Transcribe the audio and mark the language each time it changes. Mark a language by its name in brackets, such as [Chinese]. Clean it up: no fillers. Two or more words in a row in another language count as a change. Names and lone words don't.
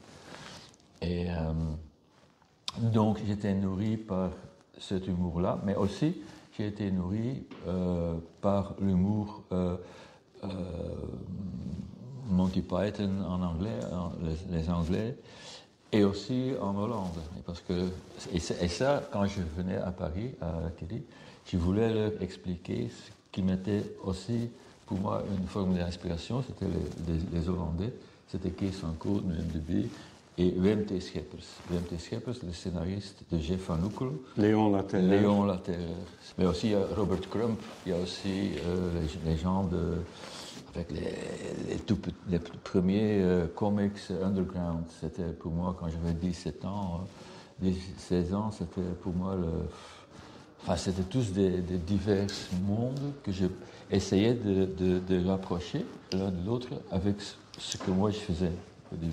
[French] Et donc, j'étais nourri par cet humour-là, mais aussi, j'ai été nourri par l'humour Monty Python en anglais, les Anglais, et aussi en Hollande. Et ça, quand je venais à Paris, à Harakiri, je voulais leur expliquer ce qui m'était aussi, pour moi, une forme d'inspiration. C'était les Hollandais, c'était Kees van Kooten, MDB, et Wim T. Schippers. Wim T. Schippers, le scénariste de Jeff Van Oekel. Léon Laterreur. Mais aussi il y a Robert Crump, il y a aussi les gens avec les premiers comics underground. C'était pour moi, quand j'avais 17 ans, 16 ans, c'était pour moi c'était tous des divers mondes que j'essayais de rapprocher l'un de l'autre avec ce que moi je faisais au début.